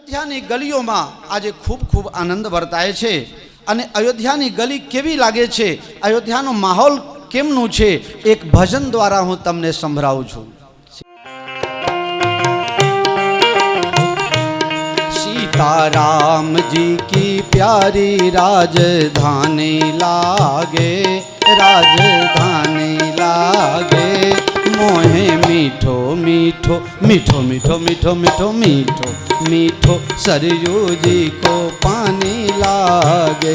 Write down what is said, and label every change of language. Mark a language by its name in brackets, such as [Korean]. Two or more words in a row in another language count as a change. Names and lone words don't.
[Gujarati] અયોધ્યાની ગલીઓમાં આજે ખૂબ ખૂબ આનંદ વર્તાય છે અને અયોધ્યાની ગલી કેવી લાગે છે, અયોધ્યાનો માહોલ કેમનું છે, એક ભજન દ્વારા હું તમને સંભળાવું છું। [Hindi] सीताराम जी की प्यारी राजधानी लागे, राजधानी लागे, मोहे मीठो मीठो मीठो मीठो मीठो मीठो मीठो मीठो सरयू जी को पानी लागे।